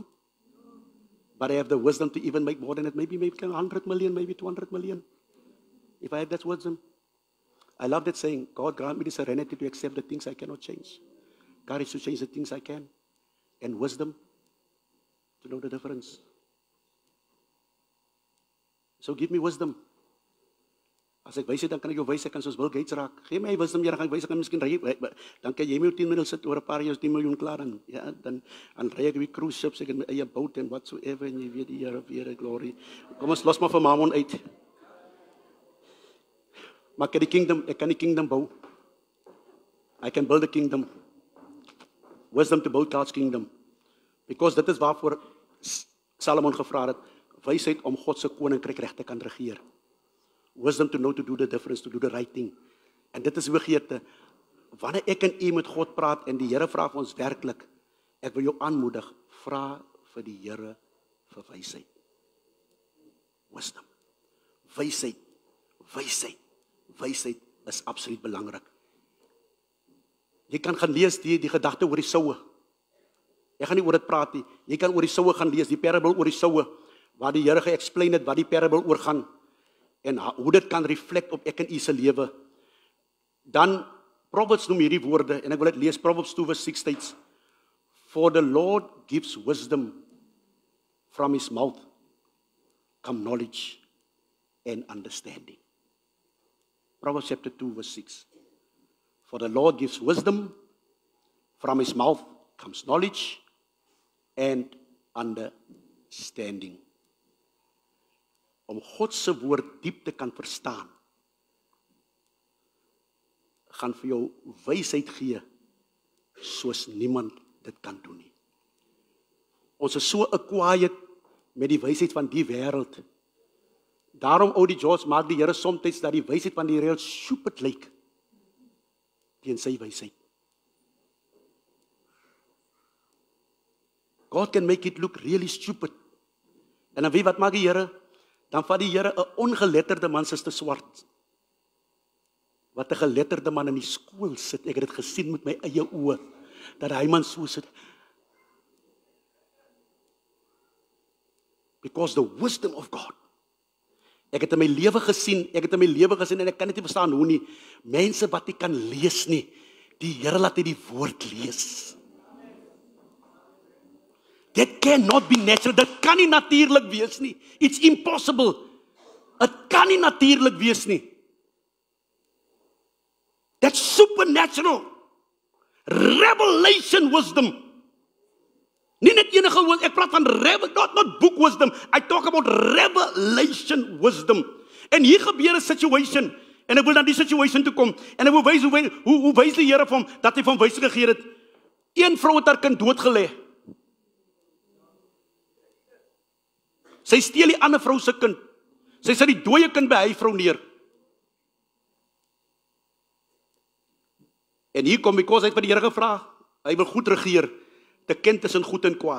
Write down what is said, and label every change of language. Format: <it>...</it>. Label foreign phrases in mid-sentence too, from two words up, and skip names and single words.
<en>But I have the wisdom to even make more than it. Maybe 100 million, maybe 200 million. If I have that wisdom. I love that saying, God grant me the serenity to accept the things I cannot change. Courage to change the things I can. And wisdom to know the difference. So give me wisdom.</en> <af>As ek wys het, dan kan ek jou wys, ek kan soos Bill Gates raak. Geef my wisdom, Here, gaan ek wys, ek kan miskien ry, dan kan jy my 10 miljoen sit, oor 'n paar jaar 10 miljoen klaar, en ja, dan ry ek die</af> <en>cruise ships,</en> <af>ek het my eie boat en whatsoever, en jy weet die Here, glory. Kom ons los maar vir Mammon uit. Maar ek kan die kingdom bou.</af> <en>I can build a kingdom. Wisdom to build God's kingdom.</en> <af>Because dit is waarvoor Salomon gevra het, wysheid om God se koninkryk reg te kan regeer.</af> <en>Wisdom to know to do the difference, to do the right thing.</en> <af>En dit is begeerte. Wanneer ek en u met God praat en die Here vra vir ons werklik, ek wil jou aanmoedig, vra vir die Here vir wysheid. Wisdom. Wysheid. Wysheid. Wysheid is absoluut belangrik. Jy kan gaan lees die gedagte oor die soue. Ek gaan nie oor dit praat nie. Jy kan oor die soue gaan lees, die parable oor die soue, waar die Here ge-explain het wat die parable oor gaan en hoe dit kan reflect op ek en u se lewe. Dan Proverbs noem hierdie woorde en ek wil dit lees,</af> <en>Proverbs 2:6 states, For the Lord gives wisdom, from his mouth come knowledge and understanding. Proverbs chapter 2:6. For the Lord gives wisdom, from his mouth comes knowledge and understanding.</en> <af>Om God se woord diep te kan verstaan, gaan vir jou wysheid gee, soos niemand dit kan doen nie. Ons is so acquired met die wysheid van die wêreld. Daarom ou die George maak die Here soms dat die wysheid van die wêreld stupid lyk teen sy wysheid.</af> <en>God can make it look really stupid.</en> <af>En dan weet wat maak die Here? Dan vat die Here 'n ongeletterde man, Suster Swart, wat 'n geletterde man in die skool sit. Ek het dit gesien met my eie oë, dat hy man so sit.</af> <en>Because the wisdom of God.</en> <af>Ek het in my lewe gesien, en ek kan dit nie verstaan hoe nie, mense wat nie kan lees nie, die Here laat hy die woord lees.</af> <en>That cannot be natural,</en> <af>dit kan nie natuurlik wees nie.</af> <en>It's impossible.</en> <af>Dit kan nie natuurlik wees nie.</af> <en>That's supernatural. Revelation wisdom.</en> <af>Nie net enige woord, ek praat van</af> <en>not book wisdom. I talk about revelation wisdom.</en> <af>En hier gebeur 'n situation, en ek wil na die situation toe kom, en ek wil wys hoe wys die Here vir hom, dat hy van wysheid gegee het. Een vrou het haar kind doodgelê. Sy steel die ander vrou se kind. Sy sit die dooie kind by hy vrou neer. En hier kom, because hy het vir die Here gevra, hy wil goed regeer, te ken tussen goed en kwaad.</af>